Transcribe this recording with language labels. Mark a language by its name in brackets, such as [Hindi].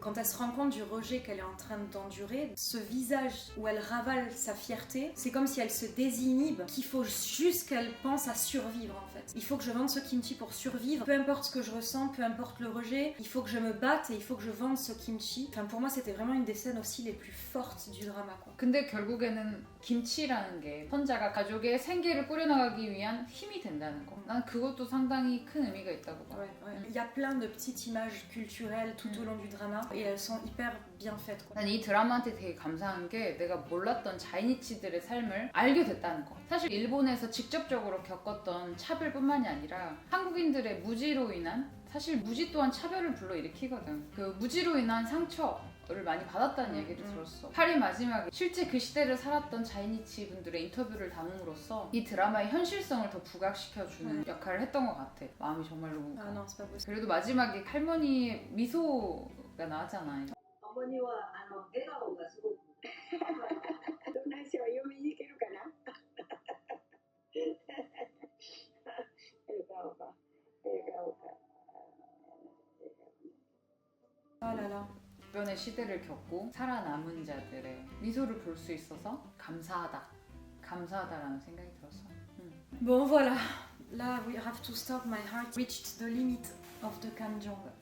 [French] Quand elle se rend compte du rejet qu'elle est en train d'endurer, ce visage où elle ravale sa fierté, c'est comme si elle se désinhibe, qu'il faut juste qu'elle pense à survivre en fait. Il faut que je vende ce kimchi pour survivre, peu importe ce que je ressens, peu importe le rejet, il faut que je me batte et il faut que je vende ce kimchi. Enfin, pour moi, c'était vraiment une des scènes aussi les plus fortes du drama, quoi. [Korean] 근데 결국에는 김치라는 게 선자가 가족의 생계를 꾸려나가기 위한 힘이 된다는 거. 난 그것도 상당히 큰 의미가 있다고 봐. [French] Ouais. Il y a plein de petites images culturelles tout au long du drama et elles sont hyper bien faites, quoi. [Korean] 난 이 드라마한테 되게 감사한 게 내가 몰랐던 자이니치들의 삶을 알게 됐다는 거. 사실 일본에서 직접적으로 겪었던 차별뿐만이 아니라 한국인들의 무지로 인한 사실 무지 또한 차별을 불러일으키거든. 그 무지로 인한 상처를 많이 받았다는 얘기를 들었어. 파리 마지막에 실제 그 시대를 살았던 자이니치 분들의 인터뷰를 담음으로써 이 드라마의 현실성을 더 부각시켜주는 역할을 했던 것 같아. 마음이 정말로 [French] Ah non, c'est pas possible. [Korean] 그래도 마지막에 할머니의 미소가 나왔잖아. 어머니와 笑顔がすごくどんな詩を読みに行けるかな笑顔が [French] Oh là là. [Korean] 주변의 시대를 겪고 살아남은 자들의 미소를 볼 수 있어서 감사하다라는 생각이 들었어. [French] Bon, voilà. [English] Là, we have to stop. My heart reached the limit of the kanjong.